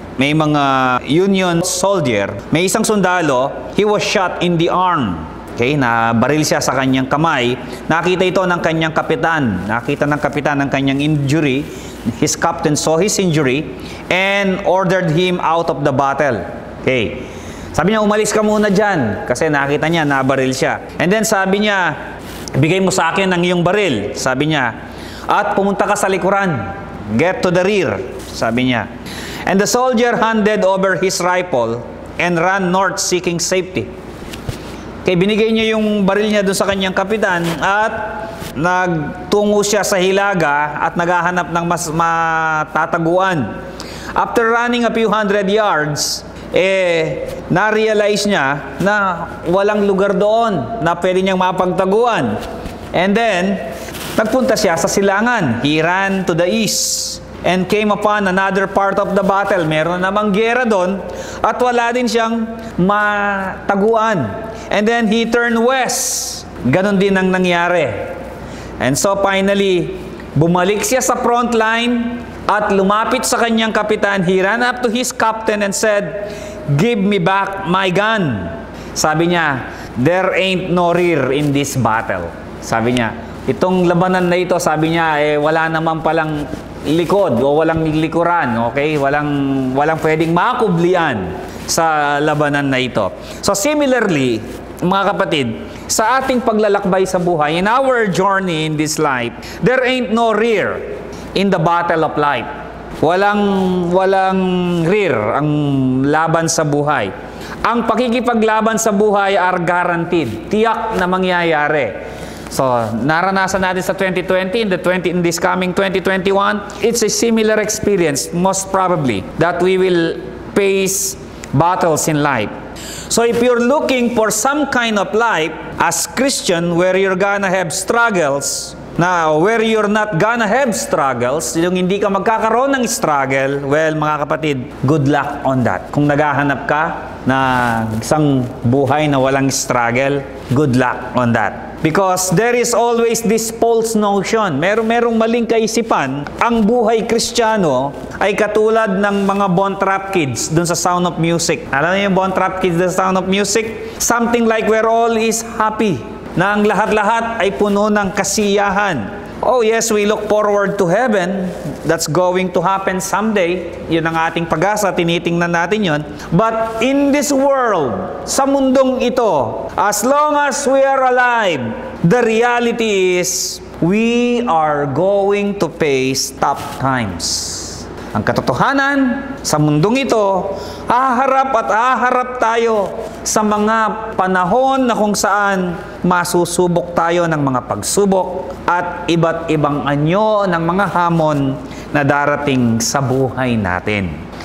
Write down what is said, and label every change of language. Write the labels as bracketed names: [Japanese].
[Filipino] May mga Union soldier, may isang sundalo, [English] he was shot in the arm. [Filipino] Okay, nabaril siya sa kanyang kamay. Nakita ito ng kanyang kapitan. Nakita ng kapitan ang kanyang injury. [English] His captain saw his injury and ordered him out of the battle. [Filipino] Okay. Sabi niya, umalis ka muna dyan. Kasi nakita niya, nabaril siya. And then sabi niya, bigay mo sa akin ang iyong baril. Sabi niya, at pumunta ka sa likuran. [English] Get to the rear. [Filipino] Sabi niya. [English] And the soldier handed over his rifle and ran north seeking safety. [Filipino] Kaya binigay niya yung baril niya doon sa kanyang kapitan at nagtungo siya sa hilaga at naghahanap ng mas matataguan. [English] After running a few hundred yards, [Filipino] na-realize niya na walang lugar doon na pwede niyang mapagtaguan. And then, nagpunta siya sa silangan. [English] He ran to the east and came upon another part of the battle. [Filipino] Meron namang gera doon at wala din siyang mataguan. [English] And then he turned west. [Filipino] Ganon din ang nangyari. And so finally, bumalik siya sa front line at lumapit sa kanyang kapitan. [English] He ran up to his captain and said, "Give me back my gun." [Filipino] Sabi niya, [English] "There ain't no rear in this battle." [Filipino] Sabi niya, itong labanan na ito, sabi niya, wala naman palang likod o walang likuran, okay? Walang pwedeng makublian sa labanan na ito. [English] So similarly, [Filipino] mga kapatid, sa ating paglalakbay sa buhay, [English] in our journey in this life, there ain't no rear in the battle of life. [Filipino] Walang rear ang laban sa buhay. Ang pakikipaglaban sa buhay [English] are guaranteed. [Filipino] Tiyak na mangyayari. [English] So, [Filipino] naranasan natin sa 2020, [English] in this coming 2021, it's a similar experience, most probably, that we will face battles in life. So if you're looking for some kind of life as Christian where you're gonna have struggles, where you're not gonna have struggles, [Filipino] yung hindi ka magkakaroon ng struggle, [English] well, [Filipino] mga kapatid, [English] good luck on that. [Filipino] Kung naghahanap ka na isang buhay na walang struggle, [English] good luck on that. Because there is always this false notion. [Filipino] Merong maling kaisipan. Ang buhay Kristiyano ay katulad ng mga Von Trapp kids dun sa Sound of Music. Alam niyo yung Von Trapp kids dun sa Sound of Music? [English] Something like where all is happy. [Filipino] Na ang lahat-lahat ay puno ng kasiyahan. [English] Oh yes, we look forward to heaven. That's going to happen someday. [Filipino] Yun ang ating pag-asa, tinitingnan natin yun. [English] But in this world, [Filipino] sa mundong ito, [English] as long as we are alive, the reality is we are going to face tough times. [Filipino] Ang katotohanan, sa mundong ito, haharap tayo sa mga panahon na kung saan masusubok tayo ng mga pagsubok at iba't ibang anyo ng mga hamon na darating sa buhay natin.